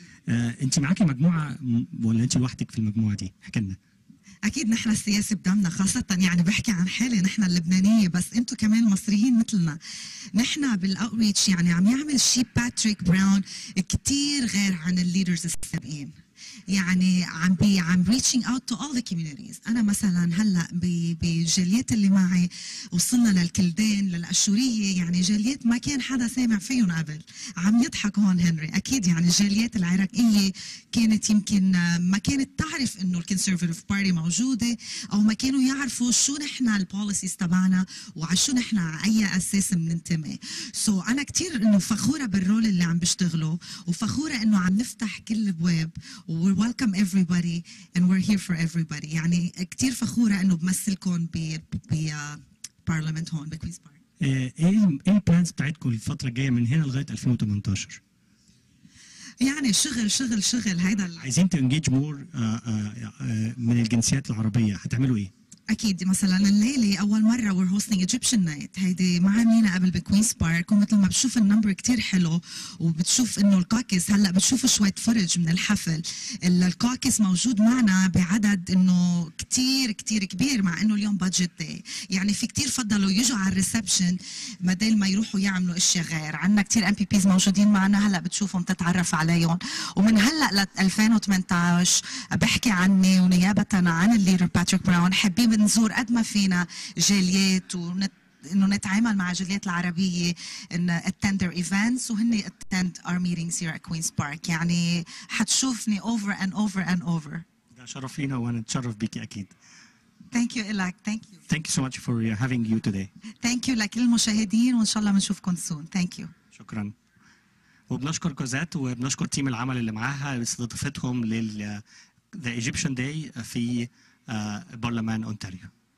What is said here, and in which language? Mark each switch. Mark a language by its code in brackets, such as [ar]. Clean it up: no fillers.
[ar] انت معاكي مجموعه ولا انت لوحدك في المجموعه دي؟ احكي لنا. اكيد نحن السياسه بدمنا، خاصه يعني بحكي عن حالي نحن اللبنانيه، بس انتم كمان مصريين مثلنا. نحن بالاوتريتش يعني عم يعمل شيء باتريك براون كثير غير عن الليدرز السابقين. يعني عم [en] reaching out to all the communities. [ar] أنا مثلا هلا بالجاليات اللي معي وصلنا للكلدان للأشورية، يعني جاليات ما كان حدا سامع فيهم قبل. عم يضحك هون هنري، أكيد يعني الجاليات العراقية كانت يمكن ما كانت تعرف إنه الكونسرفاتيف بارتي موجودة، أو ما كانوا يعرفوا شو نحن البوليسيز تبعنا وعلى شو نحن على أي أساس بننتمي. سو أنا كتير إنه فخورة بالرول اللي عم بشتغله، وفخورة إنه عم نفتح كل الأبواب. [en] We're welcome everybody and we're here for everybody. [ar] يعني كتير فخورة إنه بمثلكم ببرلمان هون بكوينز بارك. إيه البلانز بتاعتكم الفترة الجاية من هنا لغاية 2018؟ يعني شغل هيدا عايزين تنجيج مور من الجنسيات العربية، هتعملوا إيه؟ اكيد مثلا الليله اول مره [en] we're hosting Egyptian night، [ar] هيدي ما عاملينها قبل بكوينز بارك، ومثل ما بتشوف النمبر كتير حلو، وبتشوف انه الكاكس هلا بتشوفوا شويه فرج من الحفل. الكاكس موجود معنا بعدد انه كتير كتير كبير، مع انه اليوم بادجت داي، يعني في كتير فضلوا يجوا على الريسبشن بدل ما يروحوا يعملوا اشياء غير. عندنا كتير ام بي بيز موجودين معنا، هلا بتشوفهم تتعرف عليهم. ومن هلا ل 2018 بحكي عني ونيابه عن الليدر باتريك براون، حابين نزور قد ما فينا جاليات انه نتعامل مع الجاليات العربيه، ان [en] attend their events [ar] وهن [en] attend our meetings here at Queen's Park. [ar] يعني حتشوفني [en] over and over and over. [ar] ده شرف لينا وانا اتشرف بيكي اكيد. [en] Thank you [ar] إلك. [en] Thank you. Thank you so much for having you today. Thank you [ar] لكل المشاهدين، وان شاء الله بنشوفكم [en] soon. Thank you. [ar] شكرا. وبنشكر كوزات وبنشكر تيم العمل اللي معاها لاستضافتهم لل The Egyptian Day في برلمان أونتاريو.